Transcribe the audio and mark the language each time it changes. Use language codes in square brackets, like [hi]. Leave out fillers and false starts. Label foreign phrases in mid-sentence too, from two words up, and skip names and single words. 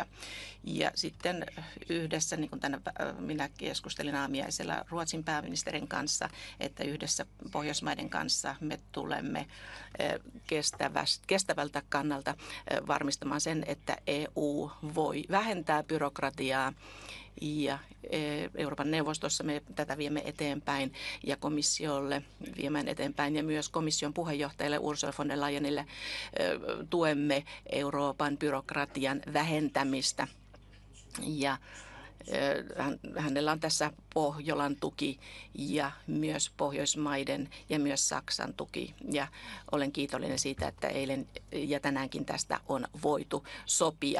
[fi] Ja sitten yhdessä, niin kuin minä keskustelin aamiaisella Ruotsin pääministerin kanssa, että yhdessä Pohjoismaiden kanssa me tulemme kestävältä kannalta varmistamaan sen, että EU voi vähentää byrokratiaa. Ja Euroopan neuvostossa me tätä viemme eteenpäin ja komissiolle viemään eteenpäin ja myös komission puheenjohtajalle Ursula von der Leyenille tuemme Euroopan byrokratian vähentämistä. Ja hänellä on tässä Pohjolan tuki ja myös Pohjoismaiden ja myös Saksan tuki. Ja olen kiitollinen siitä, että eilen ja tänäänkin tästä on voitu sopia.